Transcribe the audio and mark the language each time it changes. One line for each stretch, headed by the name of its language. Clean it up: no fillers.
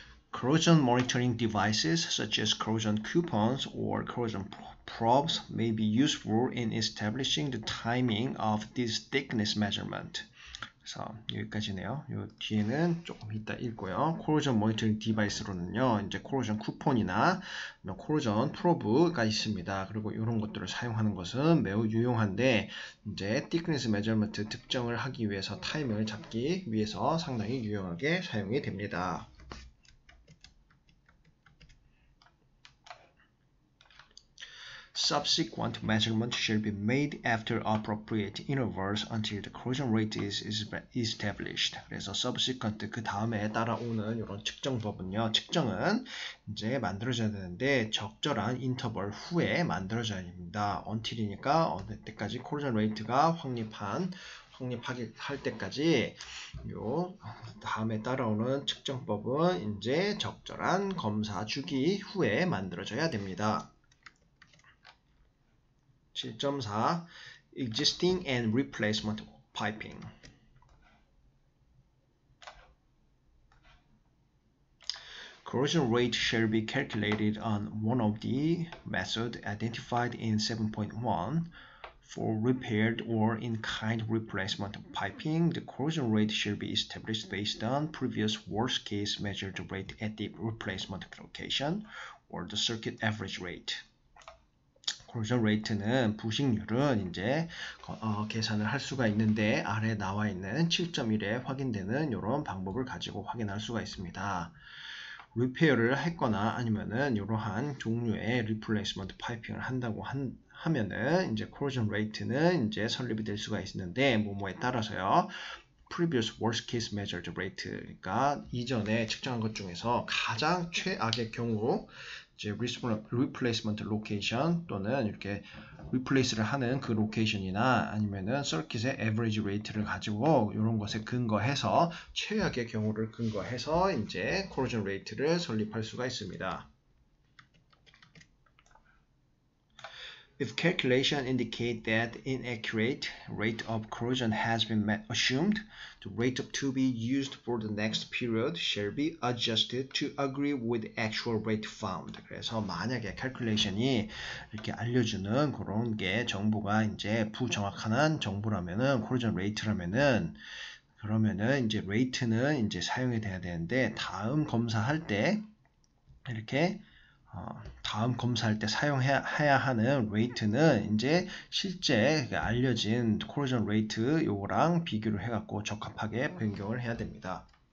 English: Corrosion monitoring devices such as corrosion coupons or corrosion probes may be useful in establishing the timing of this thickness measurement.
Korean: 그래서 여기까지네요. 요 뒤에는 조금 이따 읽고요.
English: corrosion monitoring device
Korean: 로는요, 이제 corrosion 쿠폰이나 corrosion probe가 있습니다. 그리고 이런 것들을 사용하는 것은 매우 유용한데 이제 thickness measurement 특정을 하기 위해서 타이밍을 잡기 위해서 상당히 유용하게 사용이 됩니다.
English: Subsequent measurement should be made after appropriate intervals until the corrosion rate is established.
Korean: 그래서 subsequent 그 다음에 따라오는 이런 측정법은요, 측정은 이제 만들어져야 되는데 적절한 인터벌 후에 만들어져야 됩니다. until이니까 어느 때까지 corrosion rate가 확립하게 할 때까지 요 다음에 따라오는 측정법은 이제 적절한 검사 주기 후에 만들어져야 됩니다.
English: 7.4 Existing and Replacement Piping. Corrosion rate shall be calculated on one of the methods identified in 7.1. For repaired or in-kind replacement piping, the corrosion rate shall be established based on previous worst-case measured rate at the replacement location or the circuit average rate.
Korean: corrosion rate는 부식률은 이제 계산을 할 수가 있는데 아래 나와 있는 7.1에 확인되는 이런 방법을 가지고 확인할 수가 있습니다. 리페어를 했거나 아니면은 이러한 종류의 리플레이스먼트 파이핑을 한다고 하면은 이제 corrosion rate는 이제 설립이 될 수가 있는데 뭐뭐에 따라서요.
English: previous worst case measured rate
Korean: 그러니까 이전에 측정한 것 중에서 가장 최악의 경우 이제
English: replacement location
Korean: 또는 이렇게 replace를 하는 그 location이나 아니면은 circuit의 average rate를 가지고 이런 것에 근거해서 최악의 경우를 근거해서 이제 corrosion rate를 설립할 수가 있습니다.
English: If calculation indicate that inaccurate rate of corrosion has been assumed, the rate to be used for the next period shall be adjusted to agree with the actual rate found.
Korean: 그래서 만약에 calculation이 이렇게 알려주는 그런 게 정보가 이제 부정확한 정보라면은 corrosion rate라면은 그러면은 이제 rate는 이제 사용이 돼야 되는데 다음 검사할 때 이렇게 다음 검사할 때 사용해야 하는 레이트는 이제 실제 알려진 corrosion rate 요거랑 비교를 해갖고 적합하게 변경을 해야 됩니다.